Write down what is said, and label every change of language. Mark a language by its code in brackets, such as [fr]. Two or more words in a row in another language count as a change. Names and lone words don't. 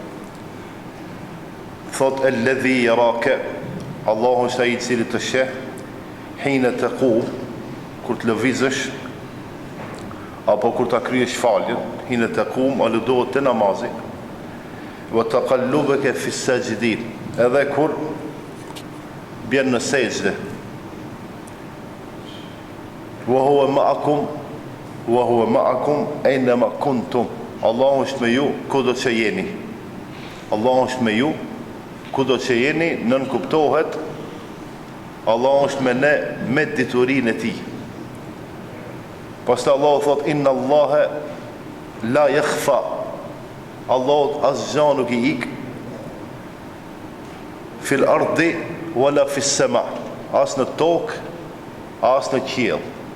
[sq] thot [ar] الذي يراك, [sq] Allahu është ai I cili të sheh [ar] حين تقوم, [sq] kur të lëvizësh apo kur ta kryesh faljen, [ar] حين تقوم [sq] aludohet te namazi, [ar] وتقلبك في الساجدين, [sq] edhe kur bjen në sejdë, [ar] وهو معكم أينما كنتم, [sq] Allahu është me ju kudo që jeni. Allahu është me ju kudo që jeni, nën kuptohet Allahu është me ne me diturinë e tij. Pastaj Allahu thot [ar] إن الله لا يخفى, [sq] Allahu asgjë nuk I ik [ar] في الأرض ولا في السماء, [sq] as në tokë as në qiell.